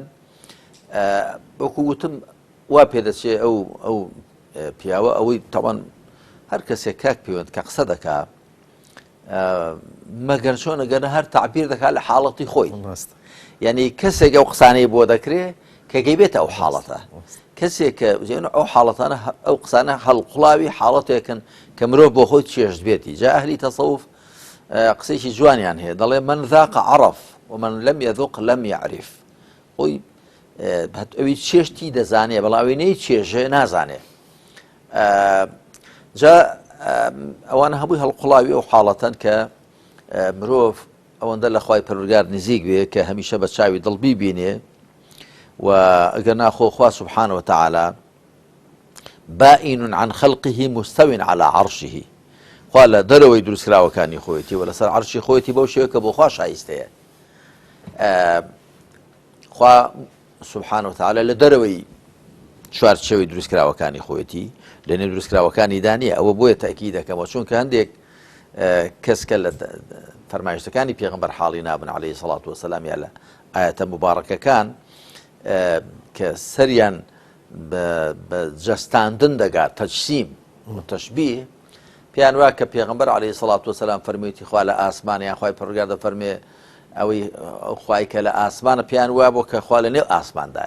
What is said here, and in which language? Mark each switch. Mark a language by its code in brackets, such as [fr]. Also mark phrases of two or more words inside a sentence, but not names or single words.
[ckb] وەکو گوتم وا پێدەچێ ئەو پیاوە ئەوەی تەوان هەر کەسێک کاک پەیوەند کە قسە دەکا مەگەر چۆن ئەگەرە هەر تعبیر دەکات لە حاڵەتی خۆی، یعنی کەسێک ئەو قسانەی بۆ دەکرێ کە گەیبێتە ئەو حاڵەتە، کەسێک کە ئەو حاڵەتانە ئەو قسانە هەڵقوڵاوی حاڵەتێکن کە مرۆڤ بۆ خۆی چێشت بێتی. جا ئەهلی تەسەوف قسەیەکی جوانیان هەیە دەڵێ [ar] من ذاق عرف ومن لم يذق لم يعرف. [ckb] خۆی ئەوی چێشتی دەزانێ بەڵام ئەوی نەی چێژێ نازانێ. جا ئەوانە هەمووی هەڵقوڵاوی ئەو حاڵەتەن کە مرۆڤ ئەوەندە لە خوای پەروەردگار نزیک بێ کە هەمیشە بە چاوی دڵ بیبینێ، و ئەگەر ناخۆ خوا [ar] سبحانه وتعالى بائن عن خلقه مستو على عرشه. [ckb] خوا لە دەرەوەی دروستکراوەکانی خۆیەتی و لەسەر عەرشی خۆیەتی بەو شێوەیە کە بۆ خوا شایستەیە. خوا [ar] سبحانه وتعالى [ckb] لە دەرەوەی چوارچێوەی دروستکراوەکانی خۆیەتی لەنێ دروستکراوەکانی دانیە. ئەوە بۆیە تاکی دەکەمەوە چونکە هەندێک کەسکە لە فەرمایشتەکانی پێغەمبەر حاڵی نابن [ar] عەلەیهی سەڵات وەسەلام [ckb] یا لە ئایەتە مبارەکەکان کە سەریان بە جەستاندن دەگات تەجسیم و تەشبیه، پێیان وا کە پێغەمبەر [ar] عەلەیهی سەڵات وەسەلام [ckb] فەرموویەتی خوا لە ئاسمانیان خوای پەروەردگار دەفەرمێ ئەوەی خوای کە لە ئاسمانە پێیان وا بۆ کە خوا لە نێو ئاسماندایە